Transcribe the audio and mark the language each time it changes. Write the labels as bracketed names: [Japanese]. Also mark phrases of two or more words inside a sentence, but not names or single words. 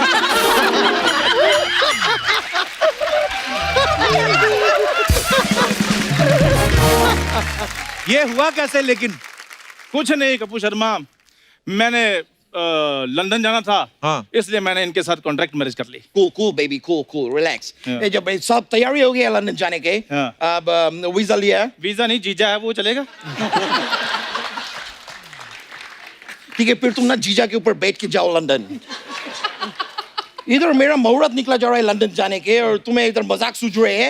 [Hindi] ये हुआ कैसे लेकिन? कुछ नहीं कप्पू शर्मा, मैंने लंदन जाना था, हाँ। इसलिए मैंने इनके साथ [English] contract marriage [Hindi] कर ली। [English] cool baby, cool, relax। [Hindi] ये जब सब तैयारी हो गया लंदन जाने के, अब वीजा लिया। वीजा नहीं, जीजा है, वो चलेगा। ठीक है, फिर तुम ना जीजा के ऊपर बैठ के जाओ लंदन। इधर मेरा मुहूर्त निकला जा रहा है लंदन जाने के, और तुम्हें इधर मजाक सूझ रहे हैं।